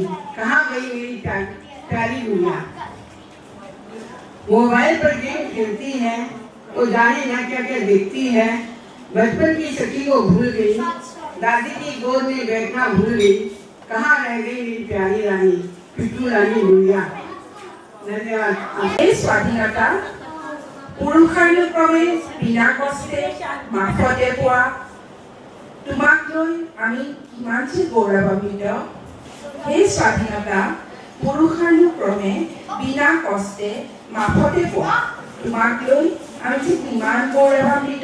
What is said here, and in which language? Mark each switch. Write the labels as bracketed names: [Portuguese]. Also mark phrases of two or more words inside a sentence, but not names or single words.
[Hindi] कहाँ गई मेरी प्यारी गुड़िया? मोबाइल पर गेम खेलती है तो जाने ना क्या क्या देखती है। बचपन की सखी को भूल गई, दादी की गोद में बैठना भूल गई। कहाँ रह गई मेरी प्यारी रानी, पिट्टू रानी गुड़िया? धन्यवाद। [Assamese] स्वाधीनता পুৰুষানুক্ৰমে বিনা কষ্টে মাফতে পোৱা তোমাক লৈ আমি কিমান যে গৌৰৱান্বিত। সেই স্বাধীনতা পুৰুষানুক্ৰমে বিনা কষ্টে মাফতে পোৱা তোমাক লৈ আমি যে কিমান গৌৰৱান্বিত।